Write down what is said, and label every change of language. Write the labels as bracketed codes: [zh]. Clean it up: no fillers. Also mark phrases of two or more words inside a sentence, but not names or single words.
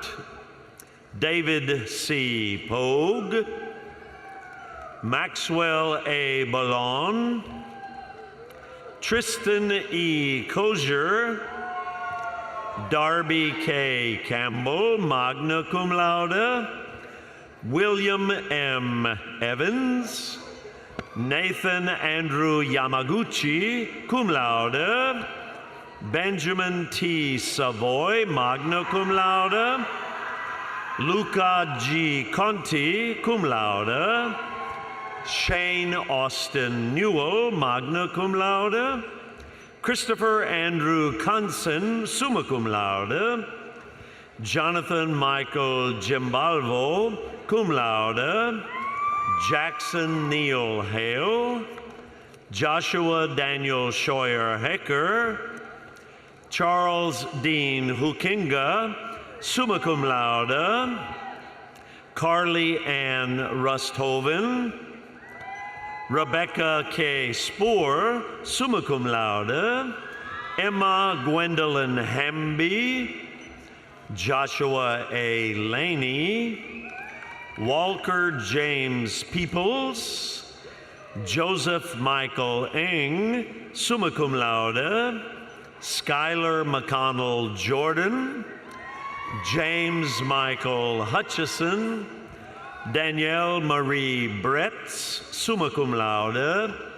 [en] David C. Pogue. Maxwell A. Ballon. Tristan E. Kozier. Darby K. Campbell, [la] magna cum laude. [en] William M. Evans. Nathan Andrew Yamaguchi, [la] cum laude. [en] Benjamin T. Savoy, [la] magna cum laude. [en] Luca G. Conti, [la] cum laude. [en] Shane Austin Newell, [la] magna cum laude. [en] Christopher Andrew Conson, [la] summa cum laude. [en] Jonathan Michael Gimbalvo, [la] cum laude. [en] Jackson Neil Hale. Joshua Daniel Scheuer Hecker. Charles Dean Hukinga, [la] summa cum laude. [en] Carly Ann Rusthoven. Rebecca K. Spoor, [la] summa cum laude. [en] Emma Gwendolyn Hamby. Joshua A. Laney. Walker James Peoples. Joseph Michael Eng, [la] summa cum laude. [en] Skylar McConnell Jordan. James Michael Hutchison. Danielle Marie Bretz, [la] summa cum laude.